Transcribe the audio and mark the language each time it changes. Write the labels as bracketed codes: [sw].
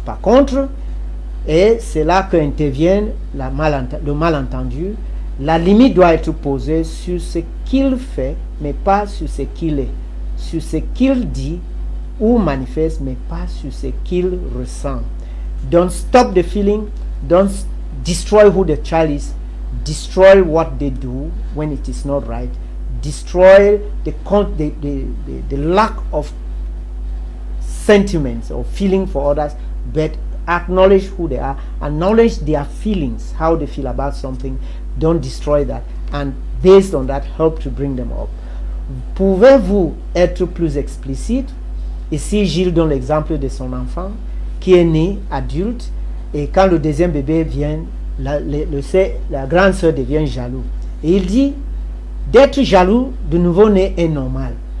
[fr] Par contre, et c'est là qu'intervient le malentendu, la limite doit être posée sur ce qu'il fait, mais pas sur ce qu'il est, sur ce qu'il dit ou manifeste, mais pas sur ce qu'il ressent. [en] Don't stop the feeling, don't destroy who the child is, destroy what they do when it is not right. Destroy the lack of sentiments or feeling for others, but acknowledge who they are, acknowledge their feelings, how they feel about something. Don't destroy that, and based on that, help to bring them up. [fr] Pouvez-vous être plus explicite? Ici, Gilles donne l'exemple de son enfant qui est né adulte, et quand le deuxième bébé vient, la grande sœur devient jaloux. Et il dit, d'être jaloux du nouveau-né est normal.